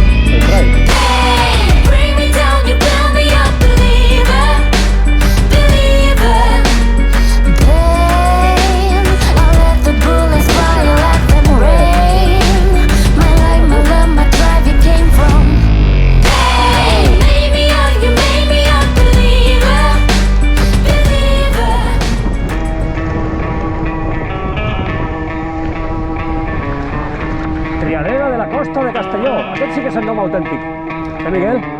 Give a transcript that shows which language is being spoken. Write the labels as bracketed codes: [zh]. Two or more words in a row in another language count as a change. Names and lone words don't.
[en] Hey, bring me down, you build me up, believer, believer. Then I'll let the bullets fly, let them rain. My life, my love, my drive, you came from. [ca] Triadera de la Costa de Castelló. Aquest sí que és el nom autèntic. Miguel?